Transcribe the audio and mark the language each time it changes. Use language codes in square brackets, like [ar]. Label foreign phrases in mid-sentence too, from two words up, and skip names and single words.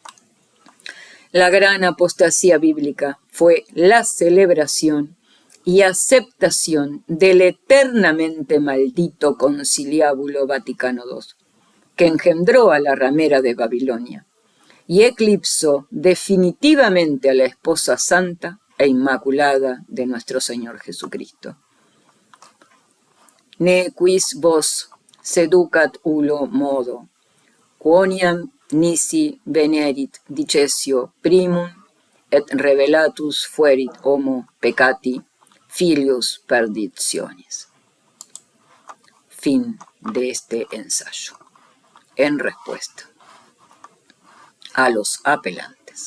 [es] La gran apostasía bíblica fue la celebración y aceptación del eternamente maldito Conciliábulo Vaticano II, que engendró a la ramera de Babilonia y eclipsó definitivamente a la esposa santa e inmaculada de nuestro Señor Jesucristo. [la] Ne quis vos seducat ulo modo, quoniam nisi venerit dicesio primum, et revelatus fuerit homo peccati, filius perditionis. [es] Fin de este ensayo. En respuesta a los apelantes.